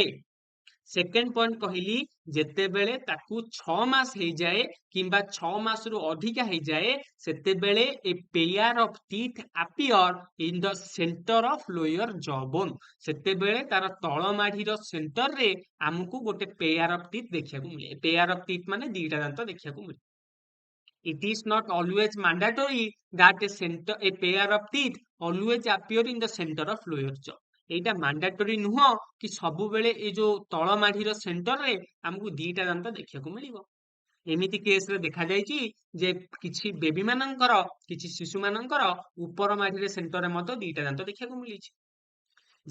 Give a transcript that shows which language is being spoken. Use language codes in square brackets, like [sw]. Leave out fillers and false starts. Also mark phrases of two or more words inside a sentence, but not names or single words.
[en] second point [or] କହିଲି, ଯେତେବେଳେ ତାକୁ 6 ମାସ ହେଇଯାଏ କିମ୍ବା 6 ମାସରୁ ଅଧିକା ହେଇଯାଏ, ସେତେବେଳେ [en] a pair of teeth appear in the center of lower jaw bone. [or] ସେତେବେଳେ ତାର ତଳ ମାଢିର ସେଣ୍ଟରରେ ଆମକୁ ଗୋଟେ [en] pair of teeth [or] ଦେଖିବାକୁ ମିଳେ। [en] pair of teeth [or] ମାନେ 2ଟା ଦାନ୍ତ ଦେଖିବାକୁ ମିଳେ। [en] It is not always mandatory that a pair of teeth always appear in the center of lower jaw. [or] ଏଇଟା ମାଣ୍ଡାଟୋରୀ ନୁହଁ କି ସବୁବେଳେ ଏଇ ଯୋଉ ତଳ ମାଢିର ସେଣ୍ଟରରେ ଆମକୁ 2ଟା ଦାନ୍ତ ଦେଖିବାକୁ ମିଳିବ। ଏମିତି କେସରେ ଦେଖାଯାଇଛି ଯେ କିଛି ବେବି ମାନଙ୍କର, କିଛି ଶିଶୁ ମାନଙ୍କର ଉପର ମାଢିରେ ସେଣ୍ଟରରେ ମଧ୍ୟ 2ଟା ଦାନ୍ତ ଦେଖିବାକୁ ମିଳିଛି।